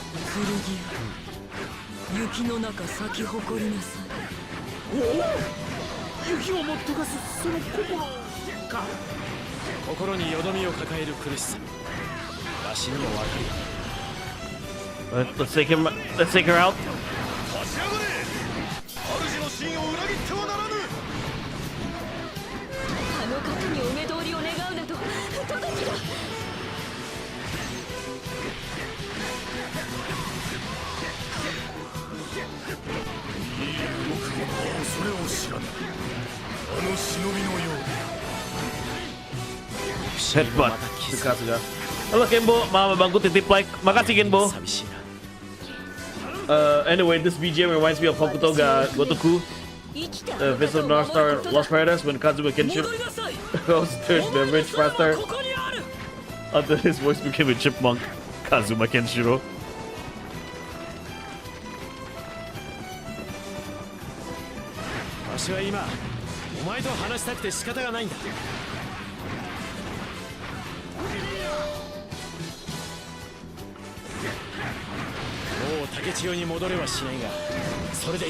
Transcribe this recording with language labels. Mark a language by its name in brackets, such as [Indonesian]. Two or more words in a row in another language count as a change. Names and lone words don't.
[Japanese] 剣よ、雪の中咲き誇りなさい。雪をもっとかすその心か。心によどみを抱える苦しさ、わしにもわかる。 [English] Let's take him. Let's take her out. [Japanese] 立ち上がれ。主の真を裏切ってはならぬ。あの方にお目通りを願うなど不届きだ。僕も恐れを知らぬ。あの忍びのよう [Indonesian] Headbutt si Kasuga. Halo Kenbo, Mama Bangku titip like. Makasih Kenbo. [Japanese] 寂しいな。 [English] Anyway, this BGM reminds me of Hokuto ga Gotoku, Visit North Star Lost Paradise when Kazuma Kenshiro goes to the bridge faster until his voice became a chipmunk. Kazuma Kenshiro. [Japanese] わしは今お前と話したくて仕方がないんだ。もう竹千代に戻れはしないが、それでいい。